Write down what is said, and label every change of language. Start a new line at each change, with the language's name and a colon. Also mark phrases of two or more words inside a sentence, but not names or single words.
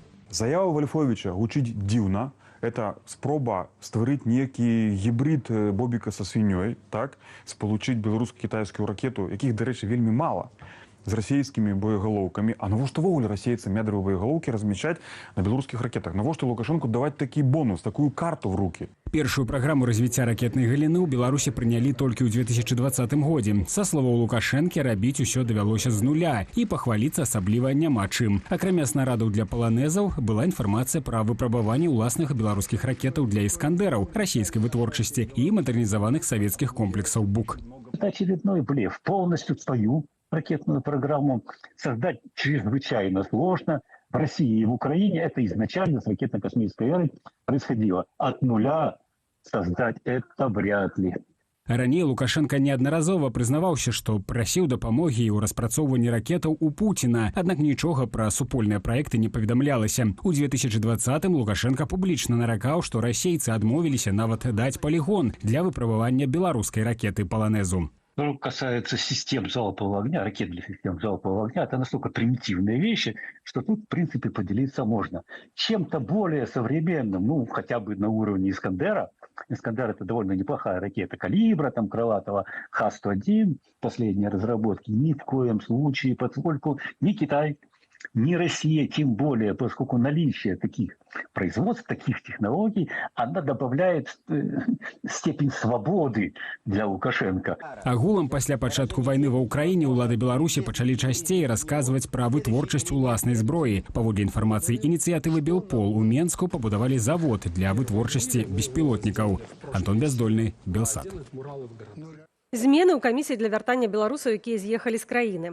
Belarusian: Заява Вальфовича гучыць дзіўна. Это спроба стварыць некі гібрид бобіка са свінёй, так, спалучыць беларуска-кітайскую ракету, якіх, дарэчы, вельмі мала, з расійскімі боегалоўкамі. А навошта ввогуле расейцам ядравыя боегалоўкі размяшчаць на беларускіх ракетах? Навошта Лукашенку даваць такі бонус,
Russian: такую карту в руки?
Belarusian: Першую праграму развіцця ракетнай галіны ў Беларусі прынялі толькі ў 2020 годзе. Са словаў Лукашэнкі, рабіць усё давялося з нуля, і пахваліцца асабліва няма чым. Акрамя снарадаў для «Полонезаў» была інфармацыя пра выпрабаванне ўласных беларускіх ракетаў для «Іскандэраў» расійскай вытворчасці і мадэрнізаваных савецкіх комплексаў «Бук».
Russian: Это очередной блеф. Полностью свою ракетную программу создать чрезвычайно сложно. В России и в Украине это изначально с ракетно-космической эры происходило. От нуля создать это вряд ли.
Belarusian: Раней Лукашенко неаднаразова прызнаваўся, што прасіў дапамогі ў распрацоўванні ракетаў у Пуціна, аднак нічога пра супольныя праекты не паведамлялася. У 2020-м Лукашенко публічна наракаў, што расейцы адмовіліся нават даць полігон для выпрабавання беларускай ракеты «Полонезу».
Russian: Что касается систем залпового огня, ракет для систем залпового огня, это настолько примитивные вещи, что тут, в принципе, поделиться можно. Чем-то более современным, ну, хотя бы на уровне «Искандера». «Искандер» — это довольно неплохая ракета калибра, там, крылатого Х-101, последние разработки. Ни в коем случае, поскольку ни Китай, ни Россия, тем более, поскольку наличие таких производств, таких технологий, она добавляет степень свободы для Лукашенко.
Belarusian: Агулам пасля пачатку вайны ва ўкраіне ўлады Беларусі пачалі часцей расказваць пра вытворчасць уласнай зброі. Паводле інфармацыі ініцыятывы «Белпол» у Менску пабудавалі завод для вытворчасці беспілотнікаў. Антон Бяздольны, Белсат. Змены ў камісіі для вяртання беларусаў, якія з'ехалі з краіны.